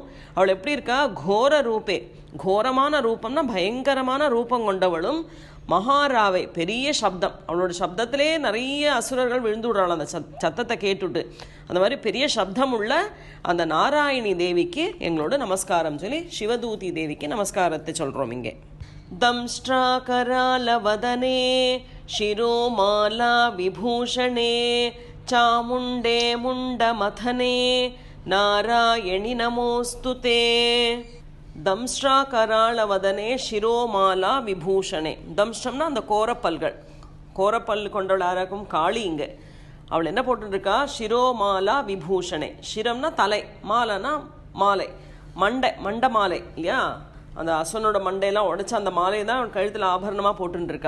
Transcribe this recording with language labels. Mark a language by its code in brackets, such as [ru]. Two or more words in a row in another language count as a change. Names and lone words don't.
[ta] அவள் எப்படி இருக்கா, [sa] घोर रूपे, [ta] கோரமான ரூபம்னா பயங்கரமான ரூபம் கொண்டவளும், மகாராவை பெரிய சப்தம், அவளோட சப்தத்திலே நிறைய அசுரர்கள் விழுந்து விடுறாள் அந்த சத்தத்தை கேட்டுட்டு. அந்த மாதிரி பெரிய சப்தம் உள்ள அந்த நாராயணி தேவிக்கு எங்களோட நமஸ்காரம் சொல்லி சிவதூதி தேவிக்கு நமஸ்காரத்தை சொல்கிறோம். [sa] இங்கே தம்ஷ்ட்ராகராலவதனே शिरोमाला विभूषणे चामुण्डे मुण्डमथने नारायणि नमोस्तुते. दंष्ट्राकरालवदने शिरोमाला विभूषणे. [ta] தம்ஷ்டம்னா அந்த கோரப்பல்கள், கோரப்பல் கொண்டவள் யாராக்கும் காளி. இங்கே அவள் என்ன போட்டுருக்கா, [sa] शिरोमाला विभूषणे. [ta] சிரம்னா தலை, மாலைனா மாலை, மண்டை, மண்டை மாலை இல்லையா, அந்த அசுவனோட மண்டையெல்லாம் உடைச்ச அந்த மாலையை தான் அவள் கழுத்தில் ஆபரணமாக போட்டுருக்கா.